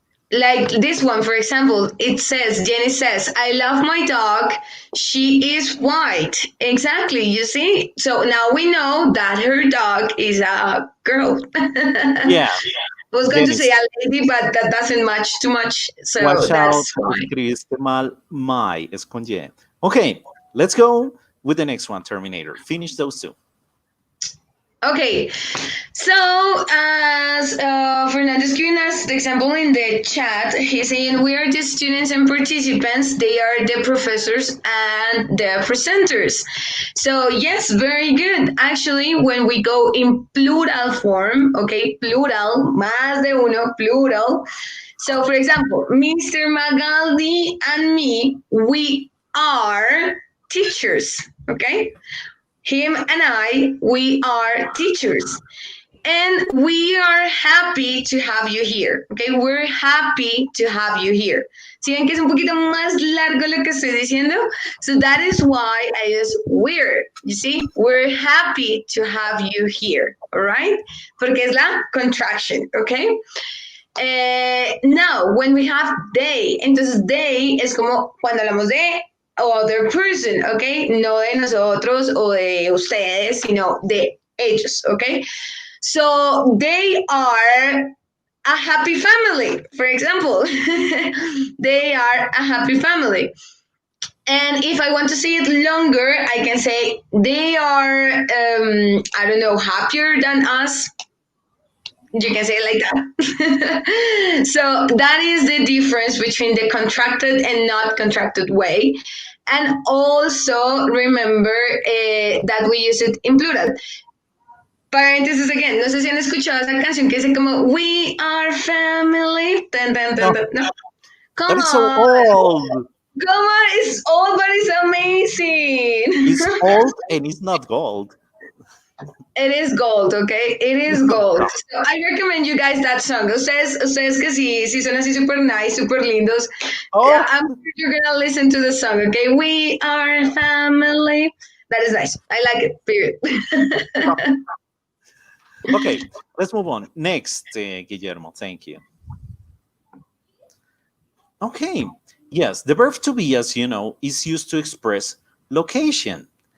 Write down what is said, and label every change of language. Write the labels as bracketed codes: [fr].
[en] Like this one, for example, Jenny says, I love my dog. She is white. Exactly, you see? So now we know that her dog is a girl. Yeah. I was going to say a lady, but that doesn't match too much. So Watch out, that's fine. [es] escribiste mal, my, es con Y. [en] Okay, let's go with the next one, Terminator. Finish those two. Okay, so as Fernando is giving us the example in the chat, he's saying we are the students and participants, they are the professors and the presenters. So yes, very good. Actually, when we go in plural form, okay, plural, [es] más de uno, [en] plural. So for example, Mr. Magaldi and me, we are teachers, okay? Him and I, we are teachers. And we are happy to have you here, okay? We're happy to have you here. [es] ¿Sí ven que es un poquito más largo lo que estoy diciendo? [en] So that is why I use we're. You see? We're happy to have you here, all right? [es] Porque es la [en] contraction, okay? Now, when we have they, [es] entonces [en] they [es] es como cuando hablamos de [en] other person, okay? [es] No de nosotros o de ustedes, sino de ellos, okay? [en] So they are a happy family, for example. They are a happy family. And if I want to say it longer, I can say they are, I don't know, happier than us. You can say it like that. So that is the difference between the contracted and not contracted way. And also remember that we use it in plural. [es] Paréntesis again, no sé si han escuchado esa canción que dice como [en] We are family. Dun, dun, dun, dun. No. Come That on. is so old. Come on, it's old, but it's amazing. It's old and it's not gold. It is gold, okay? It is gold. So I recommend you guys that song. [es] Ustedes que sí son así [en] super nice, [es] super lindos. [en] Oh. I'm sure you're gonna listen to the song, okay? We are family. That is nice. I like it, period. Okay, let's move on. Next, Guillermo, thank you. Okay, yes, the verb to be, as you know, is used to express location.